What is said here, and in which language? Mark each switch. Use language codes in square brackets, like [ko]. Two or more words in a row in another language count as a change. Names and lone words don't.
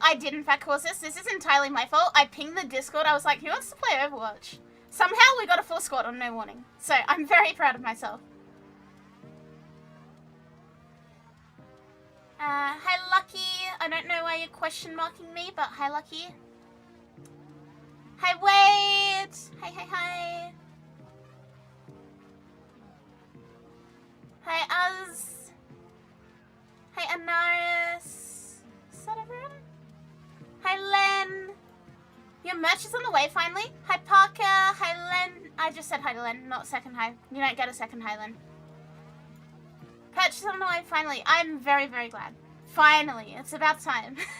[en] I did in fact cause this. This is entirely my fault. I pinged the Discord. I was like, who wants to play Overwatch? Somehow we got a full squad on no warning. So I'm very proud of myself. Hi Lucky. I don't know why you're question marking me, but hi Lucky. Hi Wade. Hi. Hi Uz. Hi Anaris. Is that everyone? Hi Len. Your merch is on the way finally. Hi Parker. Hi Len. I just said hi to Len, not second hi. You don't get a second hi, Len. Purchase on the way finally. I'm very, very glad. Finally. It's about time.